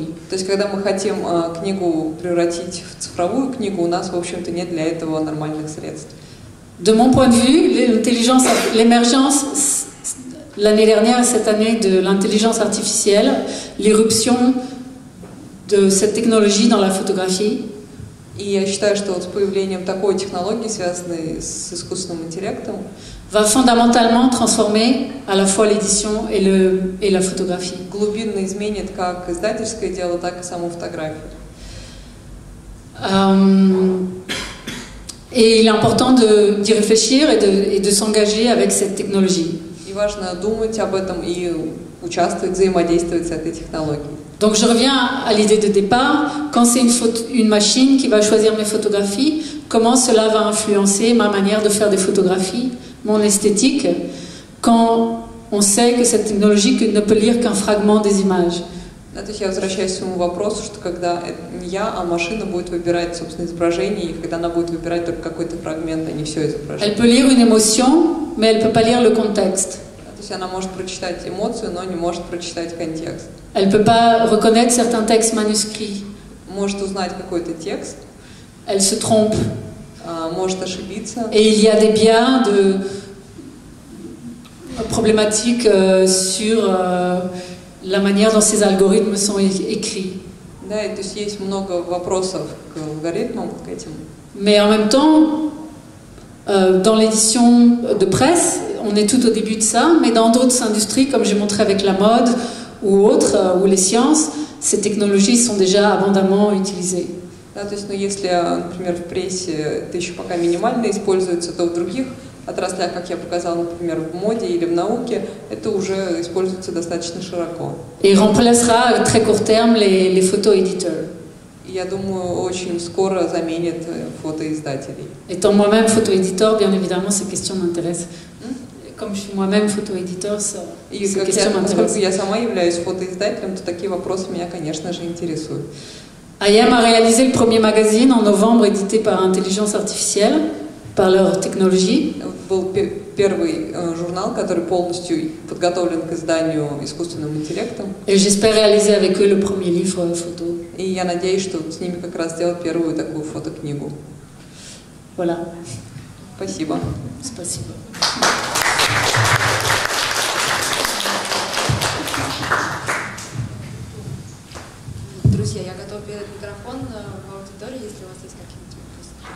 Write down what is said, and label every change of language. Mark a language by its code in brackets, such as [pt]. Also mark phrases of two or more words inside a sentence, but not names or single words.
[ru] То есть, когда мы хотим книгу превратить в цифровую книгу, у нас, в общем-то, нет для этого нормальных средств. [fr] De mon point de vue, l'émergence l'année dernière et cette année de l'intelligence artificielle, l'irruption de cette technologie dans la photographie, [ru] И я считаю, что вот с появлением такой технологии, связанной с искусственным интеллектом, [fr] va fondamentalement transformer à la fois l'édition et la photographie. [ru] глубинно изменит как издательское дело, так и саму фотографию. [fr] Et il est important d'y réfléchir et de s'engager avec cette technologie. [ru] И важно думать об этом и участвовать, взаимодействовать с этой технологией. [fr] Donc je reviens à l'idée de départ. Quand c'est une machine qui va choisir mes photographies, comment cela va influencer ma manière de faire des photographies, mon esthétique, quand on sait que cette technologie ne peut lire qu'un fragment des images. [ru] То есть я возвращаюсь к своему вопросу, что когда не я, а машина будет выбирать, собственно, изображение, и когда она будет выбирать только какой-то фрагмент, а не все изображение. [fr] Elle peut lire une émotion, mais elle ne peut pas lire le contexte. [ru] То есть она может прочитать эмоцию, но не может прочитать контекст. [fr] Elle ne peut pas reconnaître certains textes manuscrits. [ru] Может узнать какой-то текст. [fr] Elle se trompe. [ru] Может ошибиться. [fr] Et il y a des biais de problématiques sur la manière dont ces algorithmes sont écrits. [ru] Да, и то есть есть много вопросов к алгоритмам, к этим. [fr] Mais en même temps, Dans l'édition de presse, on est tout au début de ça, mais dans d'autres industries, comme j'ai montré avec la mode ou autres, ou les sciences, ces technologies sont déjà abondamment utilisées. [ru] Да, то есть, ну, если, например, в прессе это еще пока минимально используется, то в других отраслях, как я показала, например, в моде или в науке, это уже используется достаточно широко. [fr] Et remplacera à très court terme les photo-éditeurs. [ru] Я думаю, очень скоро заменит фотоиздателей. [fr] Étant moi-même photo-éditeur, bien évidemment, ces questions m'intéressent. Comme je suis moi-même photo-éditeur, ces questions m'intéressent. [ru] Поскольку я сама являюсь фотоиздателем, то такие вопросы меня, конечно же, интересуют. [fr] IM a réalisé le premier magazine en novembre, édité par intelligence artificielle, par leur technologie. [ru] Был первый журнал, который полностью подготовлен к изданию искусственным интеллектом. [fr] Et j'espère réaliser avec eux le premier livre photo. [ru] И я надеюсь, что с ними как раз сделать первую такую фотокнигу. [fr] Voilà. [ru] Спасибо. Спасибо. Друзья, я готова передать микрофон в аудитории, если у вас есть какие-нибудь вопросы.